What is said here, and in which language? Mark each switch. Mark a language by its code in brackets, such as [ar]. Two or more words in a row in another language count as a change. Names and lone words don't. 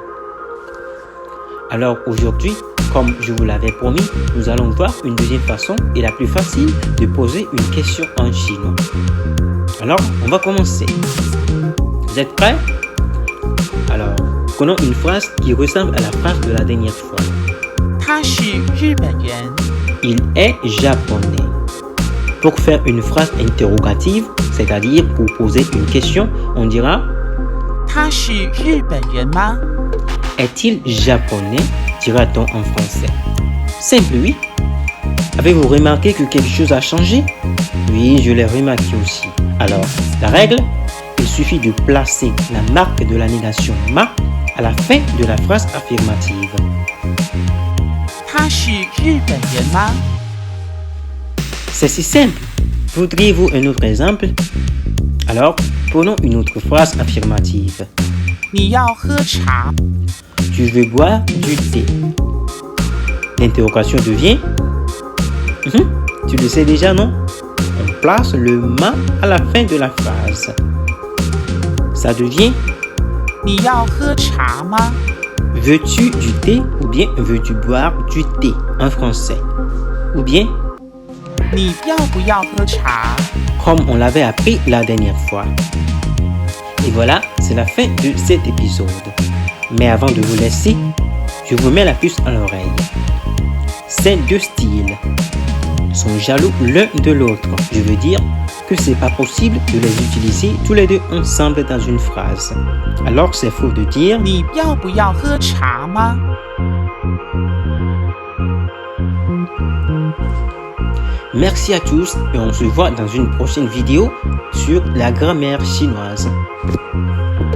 [fr] Alors aujourd'hui, comme je vous l'avais promis, nous allons voir une deuxième façon et la plus facile de poser une question en chinois. Alors, on va commencer. Vous êtes prêts? Alors, prenons une phrase qui ressemble à la phrase de la dernière fois. [zh] 他是日本人。 [fr] Il est japonais. Pour faire une phrase interrogative, c'est-à-dire pour poser une question, on dira [zh] 他是日本人吗？ [fr] Est-il japonais? Dira-t-on en français. Simple, oui. Avez-vous remarqué que quelque chose a changé? Oui, je l'ai remarqué aussi. Alors, la règle, il suffit de placer la marque de la négation ma à la fin de la phrase affirmative. [zh] 他是日本人吗？ [fr] C'est si simple. Voudriez-vous un autre exemple? Alors, prenons une autre phrase affirmative. [zh] 你要喝茶？ [fr] Tu veux boire du thé? L'interrogation devient Tu le sais déjà, non? On place le ma à la fin de la phrase. Ça devient [zh] 你要喝茶吗？ [fr] Veux-tu du thé ou bien veux-tu boire du thé en français? Ou bien [zh] 你要不要喝茶？ [fr] comme on l'avait appris la dernière fois. Et voilà, c'est la fin de cet épisode. Mais avant de vous laisser, je vous mets la puce à l'oreille. Ces deux styles sont jaloux l'un de l'autre. Je veux dire que c'est pas possible de les utiliser tous les deux ensemble dans une phrase. Alors c'est faux de dire [zh] 你要不要喝茶吗？ [fr] Merci à tous et on se voit dans une prochaine vidéo sur la grammaire chinoise.